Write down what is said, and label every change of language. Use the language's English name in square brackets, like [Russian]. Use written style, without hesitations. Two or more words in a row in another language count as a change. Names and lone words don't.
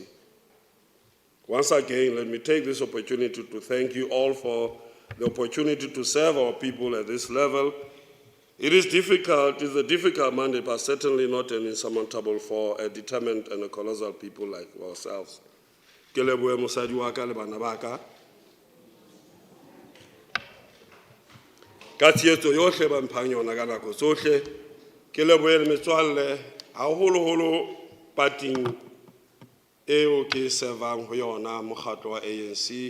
[English] Once again, let me take this opportunity to thank you all for the opportunity to serve our people at this level. It is difficult, it's a difficult mandate, but certainly not an insurmountable for a determined and a colossal people like ourselves. [Southern Sotho] Ke lebohe mosadi wa ka le bana ba ka. Ka tshehetso yohle ba mphang yona ka nako tsohle. Ke lebohe le metswalle haholoholo pating eo ke servang ho yona mokgatlo wa ANC.